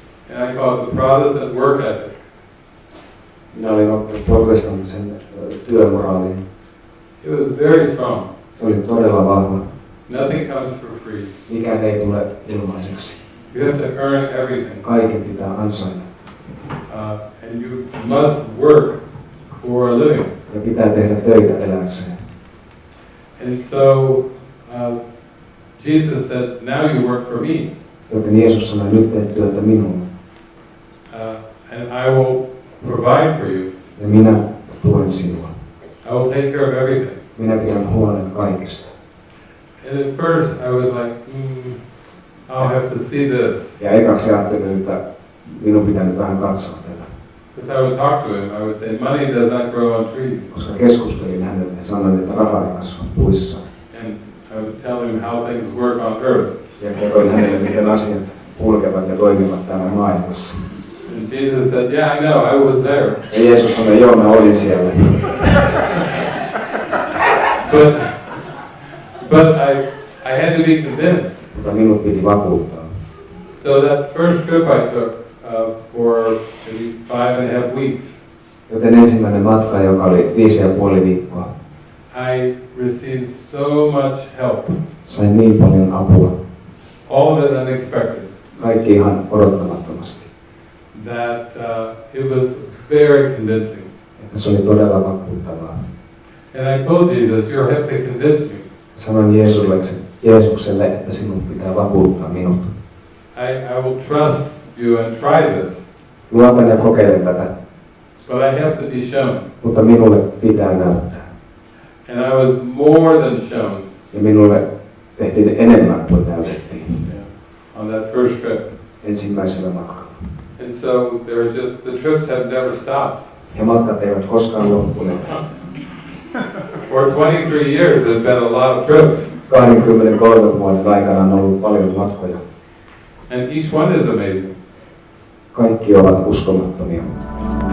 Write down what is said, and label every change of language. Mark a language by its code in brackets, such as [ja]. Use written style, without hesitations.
[en] And I call it the Protestant work ethic. [fi] Minä olin oppinut protestanttisen työmoraalin. [en] It was very strong. [fi] Se oli todella vahva. [en] Nothing comes for free. [fi] Mikään ei tule ilmaiseksi. [en] You have to earn everything. [fi] Kaiken pitää ansaita. [en] And you must work for a living. [fi] Ja pitää tehdä töitä elääkseen. [en] And so Jesus said, now you work for me. [fi] Joten Jeesus sanoi, nyt teet työtä minulle. [en] And I will provide for you. [fi] Ja minä tuen sinua. [en] I will take care of everything. [fi] Minä pidän huolen kaikesta. [en] And at first I was like, I'll have to see this. [fi] Ja ekaksi ajattelin, että minun pitää nyt vähän katsoa tätä. [en] Because I would talk to him, I would say, money does not grow on trees. [fi] Koska keskustelin hänelle ja sanoin, että raha ei kasva puissa. [en] And I would tell him how things work on earth. [fi] Ja kerroin hänelle, miten asiat kulkevat ja toimivat täällä maailmassa. [en] And Jesus said, yeah, I know, I was there. [fi] Ja Jeesus sanoi, joo, mä olin siellä. [en] But I had to be convinced. [fi] Mutta minut piti vakuuttaa. [en] So that first trip I took for maybe 5.5 weeks, [fi] Joten ensimmäinen matka, joka oli 5,5 viikkoa, [en] I received so much help. [fi] sain niin paljon apua. [en] All of it unexpected. [fi] Kaikki ihan odottamattomasti. [en] That it was very convincing. [fi] Että se oli todella vakuuttavaa. [en] And I told Jesus, you have to convince me. [fi] Sanoin Jeesukselle, että sinun pitää vakuuttaa minut. [en] I will trust you and try this. [fi] Luotan ja kokeilen tätä. [en] But I have to be shown. [fi] Mutta minulle pitää näyttää. [en] And I was more than shown. [fi] Ja minulle tehtiin enemmän kuin näytettiin. [en] Yeah, on that first trip. [fi] Ensimmäisellä matkalla. [en] And so the trips have never stopped. [fi] Ja matkat eivät koskaan loppuneet. [en] For 23 years there's been a lot of trips. [fi] 23 vuoden aikana on ollut paljon matkoja. [en] And each one is amazing. [fi] Kaikki ovat uskomattomia.